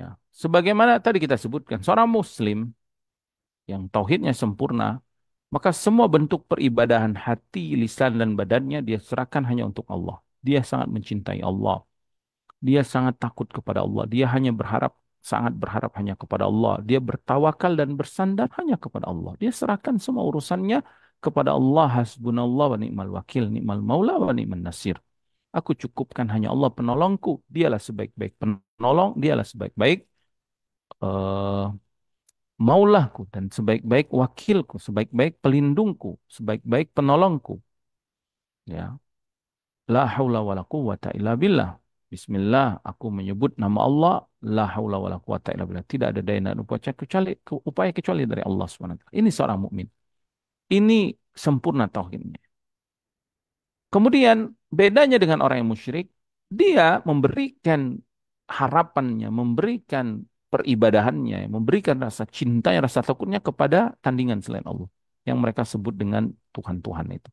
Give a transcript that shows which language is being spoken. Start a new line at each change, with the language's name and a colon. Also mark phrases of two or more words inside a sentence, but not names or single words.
Indonesian: Sebagaimana tadi kita sebutkan, seorang muslim yang tauhidnya sempurna, maka semua bentuk peribadahan hati, lisan, dan badannya dia serahkan hanya untuk Allah. Dia sangat mencintai Allah. Dia sangat takut kepada Allah. Dia hanya berharap, sangat berharap hanya kepada Allah. Dia bertawakal dan bersandar hanya kepada Allah. Dia serahkan semua urusannya kepada Allah.
Arabic: حسبنا الله ونعم الوكيل، نعم المولى ونعم النصير.
Indonesian: Aku cukupkan hanya Allah penolongku. Dialah sebaik-baik penolong. Dialah sebaik-baik eh, maulahku dan sebaik-baik wakilku, sebaik-baik pelindungku, sebaik-baik penolongku. Ya.
Arabic: لا حول ولا قوة إلا بالله.
Indonesian: Bismillah, aku menyebut nama Allah.
Arabic: لا حول ولا قوة إلا بالله.
Indonesian: Tidak ada daya dan upaya kecuali dari Allah SWT. Ini seorang mukmin. Ini sempurna tauhidnya. Kemudian bedanya dengan orang yang musyrik, dia memberikan harapannya, memberikan peribadahannya, memberikan rasa cintanya, rasa takutnya kepada tandingan selain Allah yang mereka sebut dengan Tuhan-Tuhan itu.